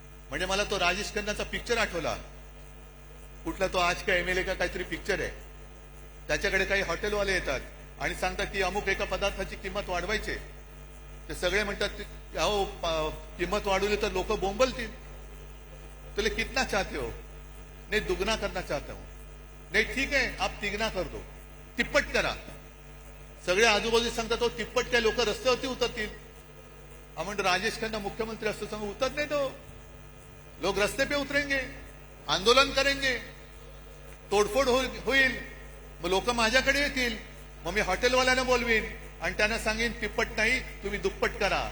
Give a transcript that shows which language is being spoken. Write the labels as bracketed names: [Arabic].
[Marathi] म्हणजे मला तो राजेश खन्नाचा पिक्चर आठवला. कुठला तो आज का एमएलए का काहीतरी पिक्चर आहे. त्याच्याकडे काही हॉटेलवाले येतात आणि सांगतात की अमुक एका पदार्थाची किंमत वाढवायची. ते सगळे म्हणतात अहो किंमत वाढवली तर लोक बोंबलतील. [Hindi] तुले कितना चाहते हो? नहीं दुगना करना चाहता हूं. नहीं ठीक है आप तिगना कर दो, [Marathi] तिप्पट करा. सगळे आजूबाजू सांगतात हो तिप्पट काय लोक रस्त्यावरती उतरतील. आपण राजेश खन्ना मुख्यमंत्री असतो सांगू उतरत नाही तो. [Hindi] लोग रस्ते पे उतरेंगे, आंदोलन करेंगे, [Marathi] तोडफोड होईल. मग लोक माझ्याकडे येतील. मग मी हॉटेलवाल्यांना बोलवीन आणि त्यांना सांगेन तिप्पट नाही तुम्ही दुप्पट करा.